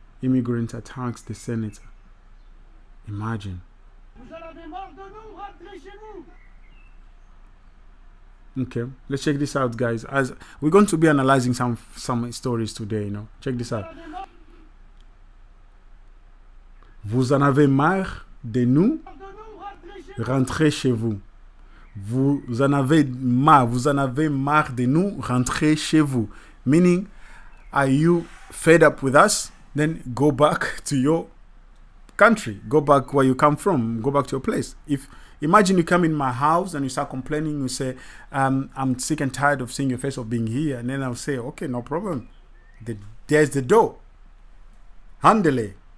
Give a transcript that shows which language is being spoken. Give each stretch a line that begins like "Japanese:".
English: Immigrant attacks the senator. Imagine. Okay, let's check this out, guys. As we're going to be analyzing some stories today, you know. Check this out.
French: Vous en avez marre de nous? Rentrez chez vous. Vous en avez marre de nous? Rentrez chez vous.
English: Meaning, are you fed up with us? Then go back to your country. Go back where you come from. Go back to your place. Imagine you come in my house and you start complaining. You say, I'm sick and tired of seeing your face, of being here. And then I'll say, okay, no problem. There's the door. Handle it.